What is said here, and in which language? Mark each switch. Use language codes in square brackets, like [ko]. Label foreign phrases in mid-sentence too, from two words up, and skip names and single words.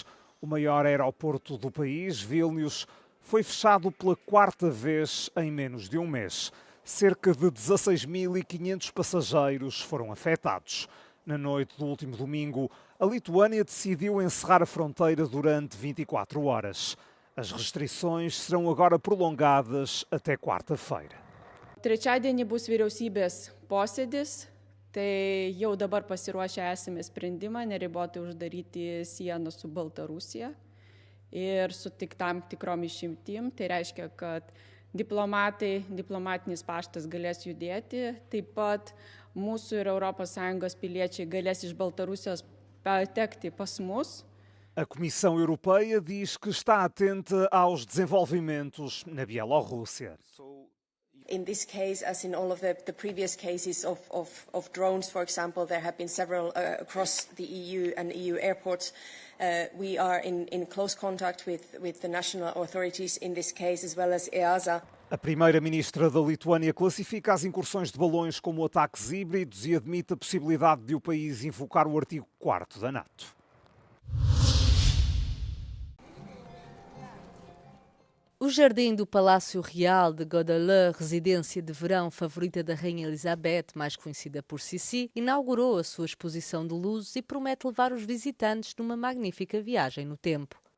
[pt] O maior aeroporto do país, Vilnius, foi fechado pela quarta vez em menos de um mês. Cerca de 16.500 passageiros foram afetados. Na noite do último domingo, a Lituânia decidiu encerrar a fronteira durante 24 horas. As restrições serão agora prolongadas até quarta-feira. [lt] Trečiadienį bus vyriausybės posėdis, tai jau dabar pasiruošę esame sprendimą neribotai uždaryti sieną su Baltarusija ir su tik tam tikrom išimtim. Tai reiškia, kad diplomatinis paštas galės judėti, taip pat mūsų ir ES piliečiai galės iš Baltarusijos patekti pas mus. [pt] A Comissão Europeia diz que está atenta aos desenvolvimentos na Bielorrússia. [en] In this case, as in all of the previous cases of drones, for example, there have been several across the EU and EU airports. We are in close contact with the national authorities in this case, as well as EASA. [pt] A primeira-ministra da Lituânia classifica as incursões de balões como ataques híbridos e admite a possibilidade de o país invocar o artigo 4º da NATO. O jardim do Palácio Real de Godeleur, residência de verão favorita da Rainha Elizabeth, mais conhecida por Sissi, inaugurou a sua exposição de luzes e promete levar os visitantes numa magnífica viagem no tempo.